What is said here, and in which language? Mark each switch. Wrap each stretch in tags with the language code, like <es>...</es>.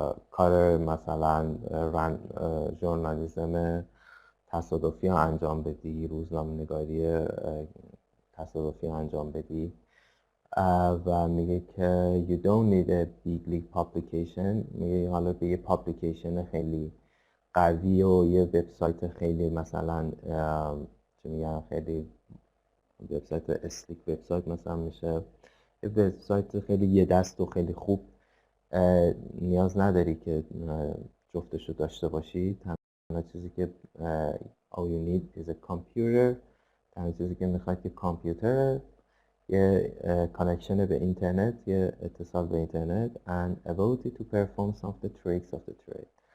<fa>کار مثلا ژورنالیسم تصادفی رو انجام بدی، روزنامه نگاری تصادفی رو انجام بدی. و میگه که</fa> <en>you don't need a big league publication.</en> <fa>میگه حالا به یه پابلیکیشن خیلی قوی و یه وبسایت خیلی مثلا چه میگن، خیلی وبسایت اسلیک وبسایت مثلا میشه، یه وبسایت خیلی یه دست و خیلی خوب نیاز نداری که جفتشو داشته باشی. تنها چیزی که</fa> <en>all you need is a computer.</en> <fa>تنها چیزی که میخواد که کامپیوتر، یه کانکشن به اینترنت، یه اتصال به اینترنت</fa> <en>and ability to perform some of the tricks of the trade.</en>